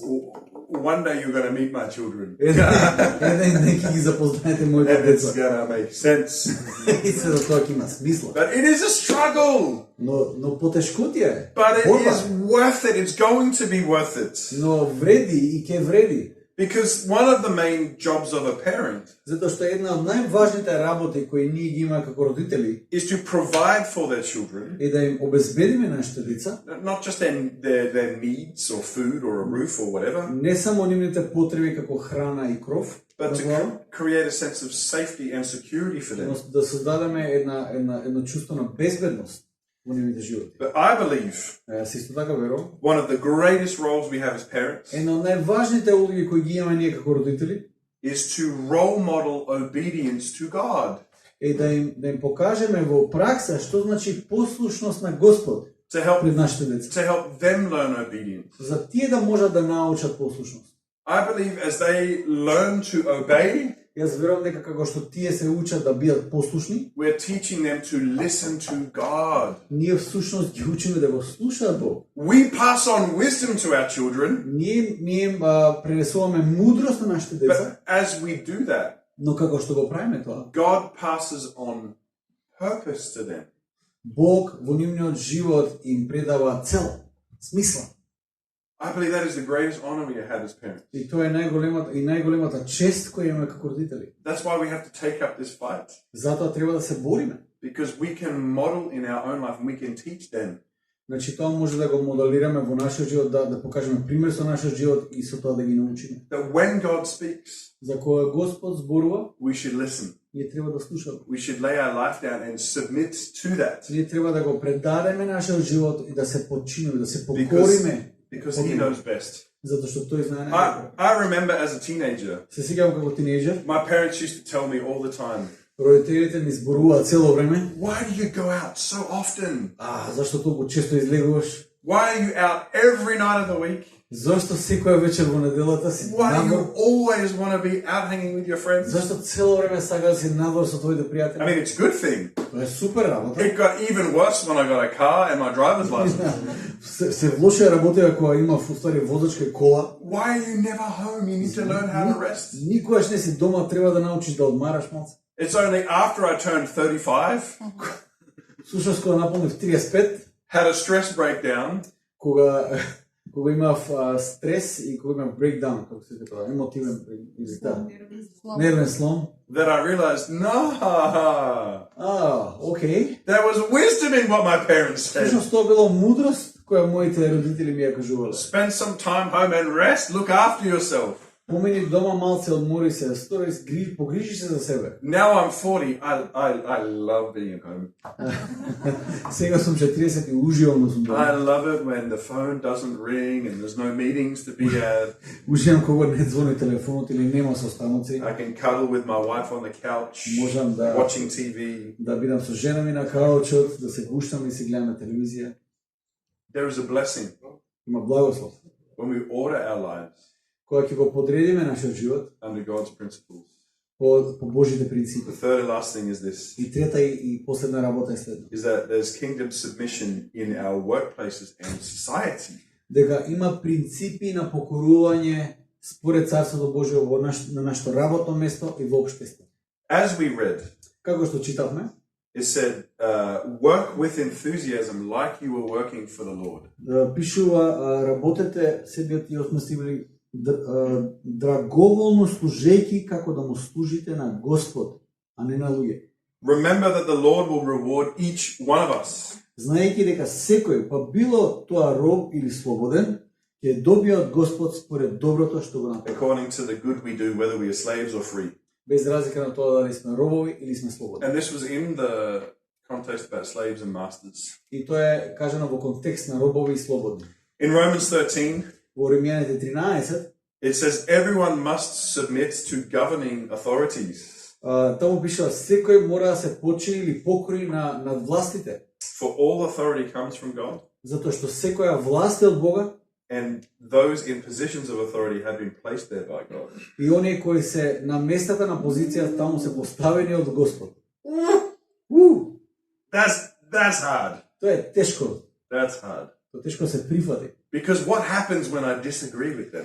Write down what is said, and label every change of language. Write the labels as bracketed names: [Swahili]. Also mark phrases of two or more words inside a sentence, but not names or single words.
[English] One day you're going to meet my children. [Macedonian] Еден ден ќе ги запознаете моите [English] And it's [Macedonian] деца. [English] going to make sense. [Macedonian] И се за тоа ќе има смисла. [English] But it is a struggle. [Macedonian] Но потешкотија е. [English] But it [Macedonian] Борба. [English] is worth it. It's going to be worth it. [Macedonian] Но вреди и ќе вреди. [English] Because one of the main jobs of a parent [Macedonian] Затоа што една од најважните работи кои ние ги имаме како родители [English] is to provide for their children, [Macedonian] е да им обезбедиме нашите деца, [English] not just their needs or food or a roof or whatever, [Macedonian] не само нивните потреби како храна и кров, [English] but [Macedonian] на [English] to [Macedonian] глава, [English] create a sense of safety and security for [Macedonian] но [English] them. [Macedonian] да создадеме едно чувство на безбедност во нивните животи. [English] But I believe [Macedonian] Јас исто така верувам, [English] one of the greatest roles we have as parents [Macedonian] една од најважните улоги кои ги имаме ние како родители [English] is to role model obedience to God. [Macedonian] е да им покажеме во пракса што значи послушност на Господ [English] To help [Macedonian] пред нашите деца. [English] to help them learn obedience. [Macedonian] За тие да можат да научат послушност. [English] I believe as they learn to obey, [Macedonian] Јас верувам дека како што тие се учат да бидат послушни, [English] we're teaching them to listen to God. [Macedonian] ние всушност ги учиме да го слушаат Бог. [English] We pass on wisdom to our children, [Macedonian] Ние пренесуваме мудрост на нашите деца, [English] but as we do that, [Macedonian] но како што го правиме тоа, [English] God passes on purpose to them. [Macedonian] Бог во нивниот живот им предава цел, смисла. [English] I believe that is the greatest honor we have as parents. [Macedonian] И тоа е најголемата чест која имаме како родители. [English] That's why we have to take up this fight. [Macedonian] Затоа треба да се бориме. [English] Because we can model in our own life and we can teach them. [Macedonian] Значи тоа може да го моделираме во нашиот живот, да покажеме пример со нашиот живот и со тоа да ги научиме. [English] That when God speaks, [Macedonian] За кога Господ зборува, [English] we should listen. [Macedonian] ние треба да слушаме. [English] We should lay our life down and submit to that. [Macedonian] Ние треба да го предадеме нашиот живот и да се подчиниме, да се покориме. [English] Because He knows best. [Macedonian] Затоа што тој знае најдобро. [English] I remember as a teenager, [Macedonian] Се сеќавам како тинејџер, [English] my parents used to tell me all the time, [Macedonian] родителите ми зборуваат цело време: [English] why do you go out so often? [Macedonian] Зашто толку често излегуваш? [English] Why are you out every night of the week? [Macedonian] Зашто секоја вечер во неделата си [English] Why do you [Macedonian] надвор? [English] always want to be out hanging with your friends? [Macedonian] Зашто цело време сакаш да си надвор со твоите [English] I [Macedonian] пријатели? [English] mean, it's a good thing. [Macedonian] Тоа е супер работа. [English] It got even worse when I got a car and my driver's license. [Macedonian] Се влоше работеја кога има уствари возачка и кола. [English] Why are you never home? You need to learn how to rest. [Macedonian] Никогаш не си дома, треба да научиш да одмараш малце. [English] It's only after I turned 35, [Macedonian] Слушаш кога наполнив 35, [English] had a stress breakdown, [Macedonian] кога имав стрес и кога имав breakdown, како се тоа, емотивен или таа. Нервен слом. [English] that I realized, no, [Macedonian] Окей. [English] there was wisdom in what my parents said. [Macedonian] Всушност тоа било мудрост која моите родители ми ја кажувале. [English] Spend some time home and rest. Look after yourself. [Macedonian] Помини дома малце, одмори се, погрижи се за себе. [English] Now I'm 40. I love being at home. [Macedonian] Сега сум 40 и уживам да сум [English] I [Macedonian] дома. [English] love it when the phone doesn't ring and there's no meetings to be at. [Macedonian] Уживам кога не звони телефонот или нема состаноци. [English] I can cuddle with my wife on the couch, [Macedonian] Можам да [English] watching TV. [Macedonian] да бидам со жена ми на каучот, да се гуштам и си гледаме телевизија. [English] There is a blessing [Macedonian] Има благослов. [English] when we order our lives [Macedonian] Кога ќе го подредиме нашиот живот [English] under God's principles. [Macedonian] по Божите принципи. [English] The third and last thing is this, [Macedonian] И трета и последна работа е следна. [English] is that there's kingdom submission in our workplaces and society. [Macedonian] Дека има принципи на покорување според Царството Божие на нашето работно место и во општество. [English] As we read, [Macedonian] Како што читавме, [English] it said, work with enthusiasm like you were working for the Lord. [Macedonian] пишува работете себиот и осмислили драговолно служејќи како да му служите на Господ, а не на луѓе. [English] Remember that the Lord will reward each one of us. [Macedonian] Знаејќи дека секој, па било тоа роб или слободен, ќе добија од Господ според доброто што го направи. [English] According to the good we do, whether we are slaves or free. [Macedonian] Без разлика на тоа дали сме робови или сме слободни. [English] And this was in the context about slaves and masters. [Macedonian] И тоа е кажано во контекст на робови и слободни. [English] In Romans 13, [Macedonian] Во Римјаните 13, [English] it says everyone must submit to governing authorities. [Macedonian] таму пишува секој мора да се почини или покори над властите, [English] For all authority comes from God, [Macedonian] затоа што секоја власт е од Бога [English] and those in positions of authority have been placed there by God. [Macedonian] и оние кои се на местата на позиција таму се поставени од Господ. [English] That's hard. [Macedonian] Тоа е тешко. [English] That's hard. [Macedonian] Тоа тешко се прифати. [English] Because what happens when I disagree with them?